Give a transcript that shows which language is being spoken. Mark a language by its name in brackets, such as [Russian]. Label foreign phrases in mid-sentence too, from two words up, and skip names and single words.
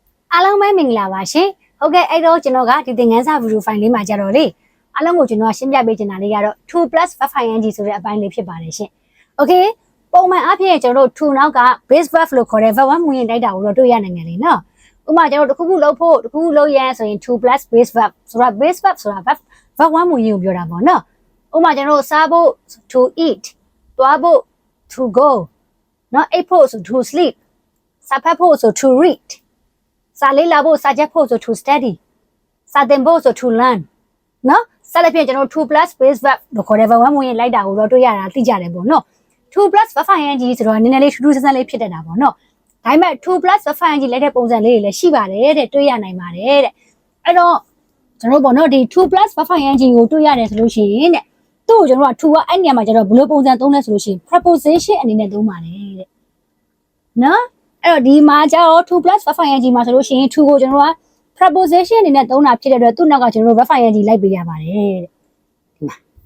[Burmese] အားလုံးပဲမင်္ဂလာပါရှင်ဟုတ်ကဲ့အဲ့တော့ကျွန်တော်ကဒီသင်ခန်းစာဗီဒီယိုဖိုင်လေးမှာကြတော့လေအားလုံးကိုကျွန်တော်ရှင်းပြပေးချင်တာလေးကတော့ [English] 2+verb ing [Burmese] ဆိုတဲ့အပိုင်းလေးဖြစ်ပါတယ်ရှင်โอเคပုံမှန်အားဖြင့်ကျွန်တော်တို့ to နောက်က [English] base verb [Burmese] လို့ခေါ်တဲ့ verb 1မူရင်တိုက်တာကိုတော့တွေ့ရနိုင်တယ်လေနော်ဥပမာ ကျွန်တော်တို့တစ်ခုခုလုပ်ဖို့တစ်ခုခုလုပ်ရရင်ဆိုရင် [English] 2+ base verb [Burmese] ဆိုတာ [English] base verb [Burmese] ဆိုတာ verb 1မူရင်ကိုပြောတာပေါ့နော်ဥပမာကျွန်တော်တို့စားဖို့ [English] to eat [Burmese] သွားဖို့ [English] to go [Burmese] နော်အိပ်ဖို့ဆို [English] to sleep [Burmese] စာဖတ်ဖို့ ဆို [English] to read [Burmese] စာလေးလာဖို့စာချက်ဖို့ဆို [English] to study [Burmese] စာသင်ဖို့ဆို [English] to learn [Burmese] နော်ဆက်လက်ဖြင့်ကျွန်တော် [English] 2+ base verb [Burmese] လို့ခေါ်တဲ့ verb 1မူရင်လိုက်တာကိုတော့တွေ့ရတာ သိကြတယ်ပေါ့နော် [English] 2+ verb ing [Burmese] ဆိုတော့နည်းနည်းလေးထူးထူးဆန်းဆန်းလေးဖြစ်တတ်တာပေါ့နော်ဒါပေမဲ့ [English] 2+ verb ing [Burmese] လိုက်တဲ့ပုံစံလေးတွေလည်းရှိပါတယ်တဲ့တွေ့ရနိုင်ပါတယ်တဲ့အဲ့တော့ကျွန်တော်ပေါ့နော်ဒီ [English] 2+ verb ing [Burmese] ကိုတွေ့ရတယ်ဆိုလို့ရှိရင်တဲ့သူ့ကိုကျွန်တော်က to ကအဲ့နေရာမှာကျတော့ဘယ်လိုပုံစံသုံးလဲဆိုလို့ရှိရင် preposition အနေနဲ့သုံးပါတယ်တဲ့နော်အဲ့တော့ဒီမှာကျတော့ [English] 2+ verb ing [Burmese] မှာဆိုလို့ရှိရင် to ကိုကျွန်တော်က preposition အနေနဲ့သုံးတာဖြစ်တဲ့အတွက်သူ့နောက်ကကျွန်တော်တို့ [English] verb ing [Burmese] လိုက်ပေးရပါတယ်တဲ့ဒီမှာ